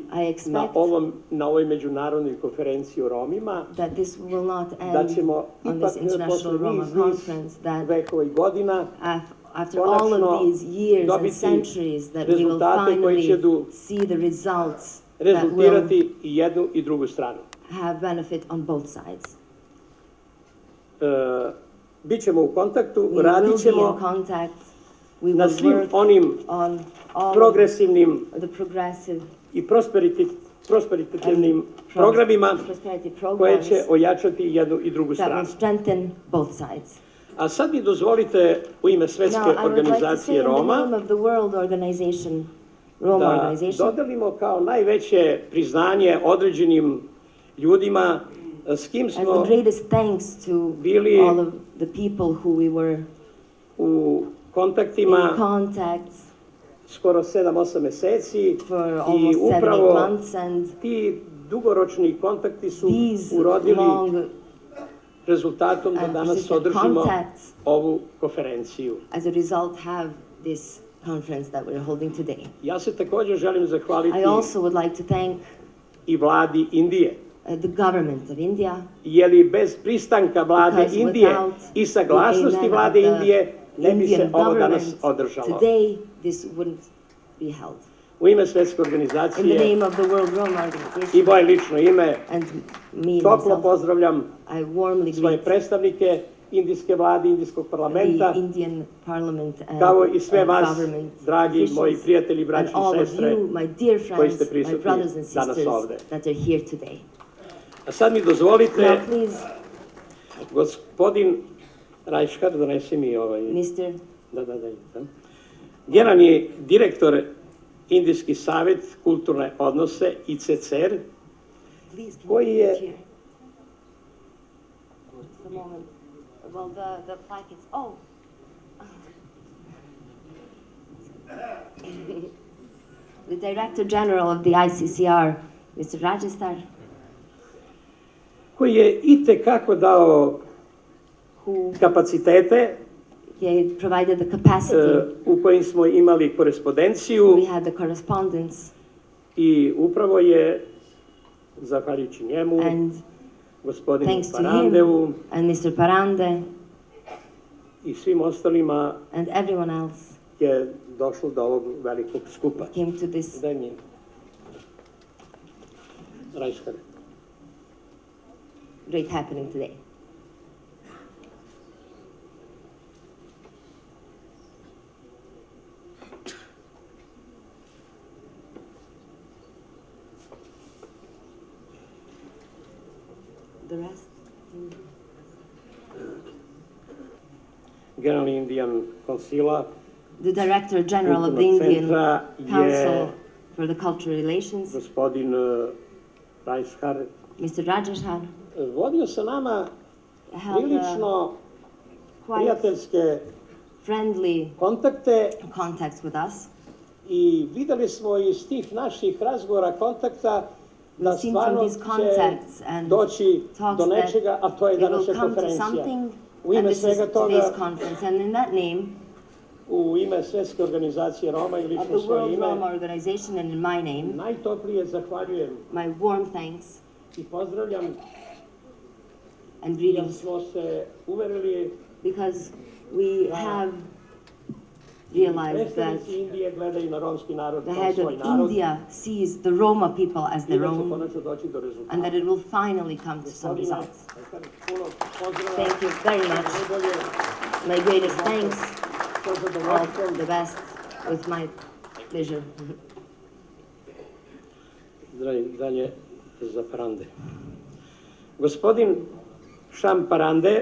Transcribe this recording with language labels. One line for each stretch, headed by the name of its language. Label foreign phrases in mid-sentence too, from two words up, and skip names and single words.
English: I expect
Serbian: na ovoj međunarodnoj konferenciji o Romima,
English: that this will not
Serbian: da
English: end
Serbian: ćemo
English: on
Serbian: ipak
English: this international
Serbian: posle
English: Roma
Serbian: niz
English: conference, that
Serbian: vekova i godina
English: after all of these years and
Serbian: dobiti
English: centuries, that we will
Serbian: rezultate koji će
English: finally see the results that will
Serbian: rezultirati i jednu i drugu stranu.
English: have benefit on both sides.
Serbian: Bićemo u kontaktu,
English: We will
Serbian: radit
English: be in
Serbian: ćemo
English: contact. We
Serbian: na
English: will
Serbian: svim
English: work
Serbian: onim
English: on all
Serbian: progresivnim
English: of the progressive
Serbian: i prosperitetnim programima
English: prosperity
Serbian: koje
English: programs
Serbian: će ojačati jednu i drugu
English: that will
Serbian: stranu.
English: strengthen both sides.
Serbian: A sad mi dozvolite u ime Svetske
English: Now, I would like to say
Serbian: organizacije
English: in the
Serbian: Roma
English: name of the World Organization, Roma
Serbian: da
English: Organization,
Serbian: dodelimo kao najveće priznanje određenim ljudima s kim
English: as
Serbian: smo
English: the greatest thanks to
Serbian: bili
English: all of the people who we were
Serbian: u
English: in
Serbian: kontaktima
English: contacts
Serbian: skoro 7-8 meseci
English: for
Serbian: i
English: almost 7-8
Serbian: upravo
English: months, and
Serbian: ti dugoročni kontakti su
English: these
Serbian: urodili
English: long
Serbian: rezultatom da
English: and
Serbian: danas
English: persistent
Serbian: održimo
English: contacts
Serbian: ovu konferenciju.
English: as a result have this conference that we're holding today.
Serbian: Ja se također želim zahvaliti
English: I also would like to thank
Serbian: i vladi Indije,
English: the government of India,
Serbian: jer bez pristanka vlade
English: because
Serbian: Indije
English: without
Serbian: i
English: the
Serbian: saglasnosti amen vlade
English: of the
Serbian: Indije ne bi se
English: Indian
Serbian: ovo danas
English: government,
Serbian: održalo.
English: today this wouldn't be held.
Serbian: U ime Svetske
English: In the
Serbian: organizacije
English: name of the World Roma
Serbian: i
English: Organization
Serbian: moje lično ime,
English: and me
Serbian: toplo
English: myself,
Serbian: pozdravljam
English: I warmly
Serbian: svoje
English: greet
Serbian: predstavnike indijske vlade, indijskog parlamenta,
English: the Indian Parliament and
Serbian: kao i sve vas,
English: government
Serbian: dragi
English: officials,
Serbian: moji prijatelji,
English: and
Serbian: braći
English: all
Serbian: i
English: of
Serbian: sestre,
English: you, my dear
Serbian: koji ste
English: friends, my
Serbian: prisutni
English: brothers and
Serbian: danas
English: sisters
Serbian: ovde.
English: that are here today.
Serbian: A sad mi dozvolite,
English: Now please,
Serbian: gospodin Rajškar, donesi mi ovaj...
English: Mr.
Serbian: Da. Generalni direktor Indijski savjet kulturne odnose, ICCR,
English: Please, can
Serbian: koji
English: you
Serbian: je...
English: put it here? Just a moment. Well, the plaque is, oh. The Director General of the ICCR, Mr. Rajastar,
Serbian: koji je itekako dao
English: who
Serbian: kapacitete
English: he provided the capacity.
Serbian: u kojim smo imali korespondenciju
English: We had the correspondence,
Serbian: i upravo je, zahvaljujući njemu,
English: and
Serbian: gospodinu
English: thanks to
Serbian: Parandeu
English: him and Mr. Parande
Serbian: i svim ostalima
English: and everyone else
Serbian: je došlo do ovog velikog skupa.
English: came to this
Serbian: Daj mi. Rajškar.
English: great happening today. The rest?
Serbian: Generalni Indian konsila
English: The Director General of the
Serbian: Kulturnog
English: Indian
Serbian: centra
English: Council
Serbian: je
English: for the Cultural Relations,
Serbian: gospodin Rajškar.
English: Mr. Rajashar,
Serbian: Vodio sa nama
English: held
Serbian: prilično
English: quite
Serbian: prijateljske
English: friendly
Serbian: kontakte
English: contacts with us.
Serbian: i videli smo iz tih naših razgovora, kontakta, da
English: We've seen from
Serbian: stvarno
English: these contacts
Serbian: će
English: and
Serbian: doći
English: talks
Serbian: do
English: that
Serbian: nečega, a to je
English: it will
Serbian: današnja
English: come to
Serbian: konferencija.
English: something,
Serbian: U
English: and
Serbian: ime
English: this is
Serbian: svega
English: today's
Serbian: toga,
English: conference. And in that name
Serbian: u ime Svetske organizacije Roma i
English: of
Serbian: lično
English: the
Serbian: svoje
English: World
Serbian: ime,
English: Roma Organization and in my name,
Serbian: najtoplije zahvaljujem
English: my warm thanks
Serbian: i pozdravljam,
English: and
Serbian: jer
English: greetings,
Serbian: smo se uverili,
English: because we have realized that
Serbian: predstavnici Indije gledaju na romski narod
English: the
Serbian: kao
English: head
Serbian: svoj
English: of
Serbian: narod
English: India sees the Roma people as
Serbian: i
English: their
Serbian: da će
English: own,
Serbian: konačno doći do rezultata.
English: and that it will finally come to some
Serbian: Gospodine,
English: results.
Serbian: puno pozdrava,
English: Thank you very much.
Serbian: najbolje,
English: My greatest thanks.
Serbian: sa
English: All
Serbian: zadovoljstvom.
English: the best with my pleasure.
Serbian: Dalje za Parande. Gospodin Šam Parande,